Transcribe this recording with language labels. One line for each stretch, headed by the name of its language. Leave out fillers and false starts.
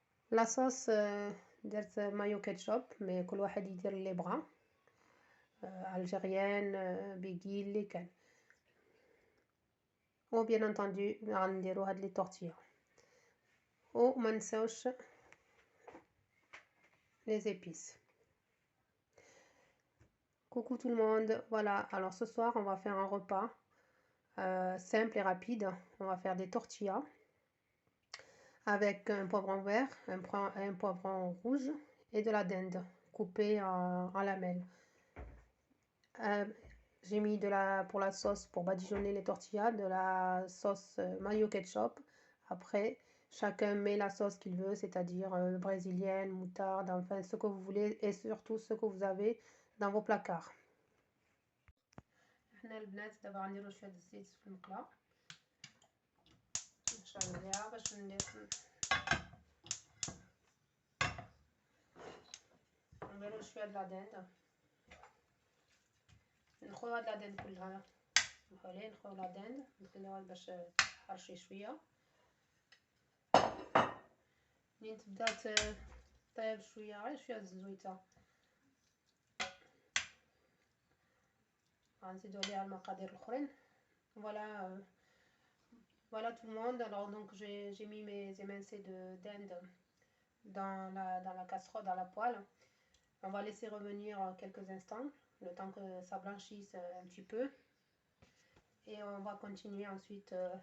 Arabic: لاصوص درت مايو كاتشوب، مي كل واحد يدير اللي بغا، الجيريان، بيغي اللي كان. و بيان انتوندو غنديرو هاد لي تورتيا، و ما نساوش les épices.
French: Coucou tout le monde, voilà, alors ce soir on va faire un repas simple et rapide. On va faire des tortillas avec un poivron vert, un poivron rouge et de la dinde coupée en lamelles. J'ai mis pour la sauce, pour badigeonner les tortillas, de la sauce mayo ketchup. Après, chacun met la sauce qu'il veut, c'est-à-dire brésilienne, moutarde, enfin ce que vous voulez, et surtout ce que vous avez dans vos placards.
Arabic: حنا البنات دابا غنديرو شويه الزيت في المقله، نشعل عليها باش نديرو شويه د لا دند. نخويو هاد لا دند كلها، نخويو لا دند نخليوها باش تحرشي شويه. منين تبدا طيب شويه، غير شويه الزويته، غنزيدو عليها المقادير الاخرين.
French: Voilà tout le monde. Alors donc j'ai mis mes émincés de dinde dans la casserole, dans la poêle. On va laisser revenir quelques instants, le temps que ça blanchisse un petit peu, et on va continuer ensuite.